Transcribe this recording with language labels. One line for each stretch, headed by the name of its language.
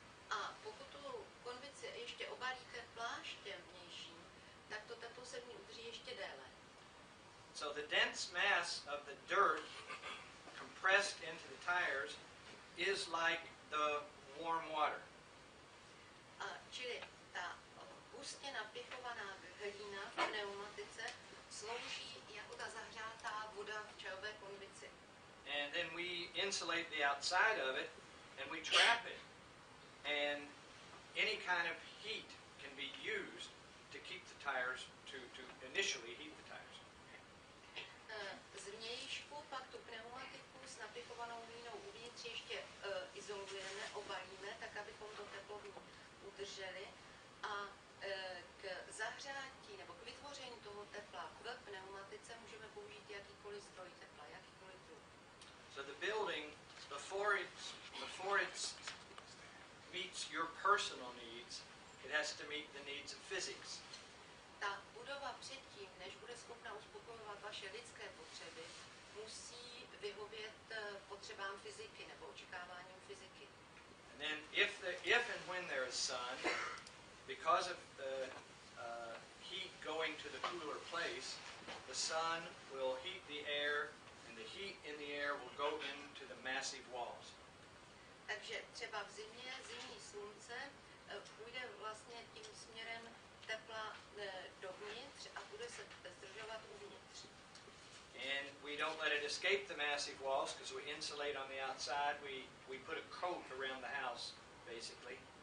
Czech: A pokud tu konvici ještě obalíte pláštěm vnějším, tak to teplo se v ní udrží ještě déle.
English: So the dense mass of the dirt compressed into the tires is like the warm water.
Czech: Čili ta hustě napichovaná hlína v pneumatice slouží jako ta zahřátá voda v čajové konvici.
English: And then we insulate the outside of it and we trap it. And any kind of heat can be used to keep the tires, to initially heat the tires.
Czech: Zvnějšku pak tu pneumatiku s napichovanou hlínou uvnitř ještě izolujeme, obalíme, tak abychom to teplo v ní udrželi. A k zahřátí nebo k vytvoření toho tepla v pneumatice můžeme použít jakýkoliv zdroj tepla, jakýkoliv druh.
English: So the building, before it meets your personal needs, it has to meet the needs of physics.
Czech: Ta budova předtím, než bude schopna uspokojovat vaše lidské potřeby, musí vyhovět potřebám fyziky nebo očekáváním fyziky.
English: And then if and when there is sun, because of the heat going to the cooler place, the sun will heat the air, and the heat in the air will go into the massive walls.
Czech: Takže třeba v zimě, zimní slunce půjde vlastně tím směrem tepla dovnitř a bude se zdržovat uvnitř.
English: And we don't let it escape the massive walls because we insulate on the outside. We put a coat around the house, basically.